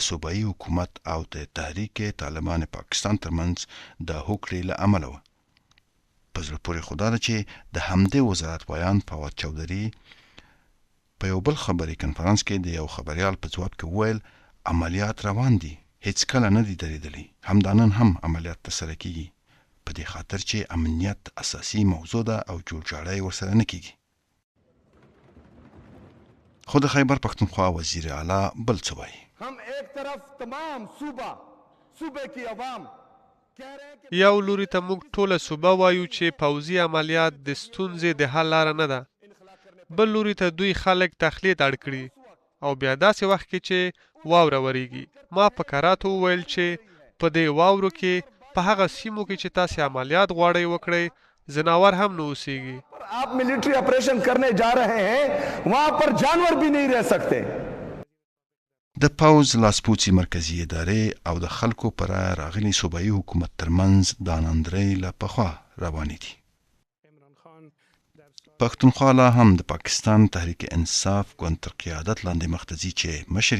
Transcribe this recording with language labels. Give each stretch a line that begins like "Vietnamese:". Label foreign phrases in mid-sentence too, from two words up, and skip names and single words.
Pashto: صوبایي حکومت او د تحریک طالبان پاکستان ترمنځ د هوکړې له امله وه په زړه پورې خو دا ده چې د همدې وزارت ویان فواد چودهري په یو بل خبري کنفرانس کې د یو خبريال په ځواب کې وویل عملیات روان دي هیڅ کله نه دي درېدلي همدا نن هم عملیات ترسره کیږي په دې خاطر چې امنیت اساسي موضوع ده او جوړجاړی ورسره نه کیږي خو د خیبر پښتونخوا وزیر اعلی بل څه وایي
Urdu: هم ایک طرف تمام صوبه کی عوام
Pashto: یو لوري ته موږ ټوله صوبه وایو چې پوځي عملیات د ستونزې د حل لاره نه ده بل لوري ته دوی خلک تخلیط اړ کړي او بیا داسې وخت کې چې واوره وریږي ما په کراتو وویل چې په دې واورو کې په هغه سیمو کې چې تاسې عملیات غواړئ وکړئ ځناور هم نه اوسیږي
Urdu: آپ
English: military operation
Urdu: کرنے جا رہے ہیں وہاں پر جانور بھی نہیں رہ سکتے
Pashto: د پوځ لاسپوڅي مرکزي ادارې او د خلکو پر راغلي صوبایي حکومت ترمنځ دا ناندرۍ له پخوا روانې دي پښتونخوا لا هم د پاکستان تحریک انصاف ګوند تر قیادت لاندې مخ ته ځي چې مشر